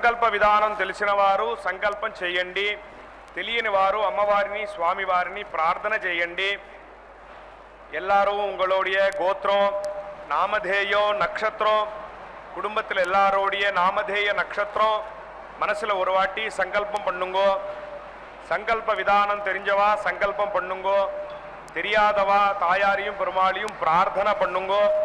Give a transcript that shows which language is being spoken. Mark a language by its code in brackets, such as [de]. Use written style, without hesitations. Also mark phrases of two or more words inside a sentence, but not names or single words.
[te] విధానం తెలిసిన వారు సంకల్పం చేయండి. తెలియని వారు అమ్మవారిని స్వామివారిని ప్రార్థన చేయండి. [ta] எல்லாரும் உங்களுடைய கோத்திரம், நாமதேயம், நட்சத்திரம், குடும்பத்தில் எல்லாரோடைய நாமதேய நட்சத்திரம் மனசில் ஒரு வாட்டி சங்கல்பம் பண்ணுங்கோ. சங்கல்ப விதானம் தெரிஞ்சவா சங்கல்பம் பண்ணுங்கோ. தெரியாதவா தாயாரையும் பெருமாளையும் பிரார்த்தனை பண்ணுங்கோ.